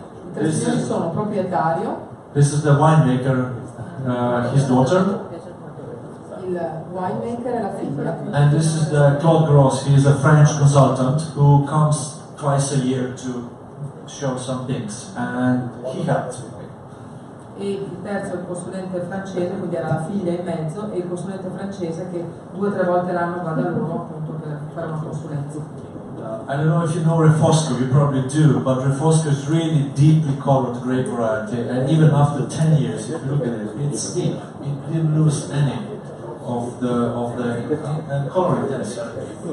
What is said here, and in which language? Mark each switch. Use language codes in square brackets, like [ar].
[it] I tre signori sono proprietario, [en] This is the winemaker, his daughter. [it] il winemaker e la figlia. [en] And this is the Claude Gross. He is a French consultant who comes twice a year to show some things, and he helped. [it] E il terzo è il consulente francese, quindi era la figlia in mezzo, e il consulente francese che 2 o 3 volte l'anno va da loro appunto per fare una consulenza. [en] I don't know if you know Refosco, you probably do, but Refosco is really deeply colored grape variety, and even after 10 years, if you look at it, it's deep. It didn't lose any of the color intensity.